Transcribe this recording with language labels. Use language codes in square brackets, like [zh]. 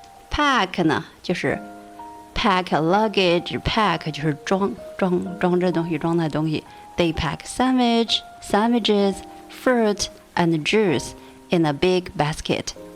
[en] Pack [zh] 呢就是 [en] pack luggage. [zh] Pack 就是装这东西，装那东西。 [en] They pack sandwiches, fruit and juice.In a big basket.